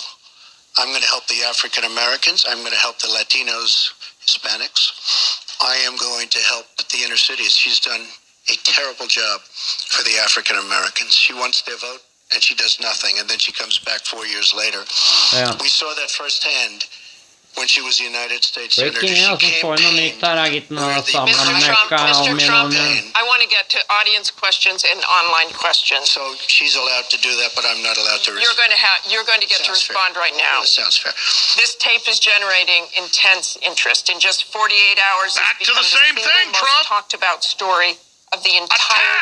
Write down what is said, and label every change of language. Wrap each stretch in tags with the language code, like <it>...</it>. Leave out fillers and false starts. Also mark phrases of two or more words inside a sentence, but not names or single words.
<en>I'm going to help the African Americans. I'm going to help the Latinos, Hispanics. I am going to help the inner cities. She's done a terrible job for the African Americans. She wants their vote, and she does nothing, and then she comes back 4 years later. Ja. We saw that firsthand when she was the United States Senator. Freaking, She</en> <no>altså, får noe nytt her, jeg gitt noe sammen</no> <en>Mr.</en> <no>med</no> <en>Trump,</en> <no>møkka om</no> <en>Mr.</en> <no>i</no> <en>Trump,</en> <no>noen.</no> <en>I want to get to audience questions and online questions. So she's allowed to do that, but I'm not allowed to You're going to get to Sounds fair. respond right now. That sounds fair. This tape is generating intense interest. In just 48 hours, Back it's to the become same single thing, most Trump. talked about story of the entire</en>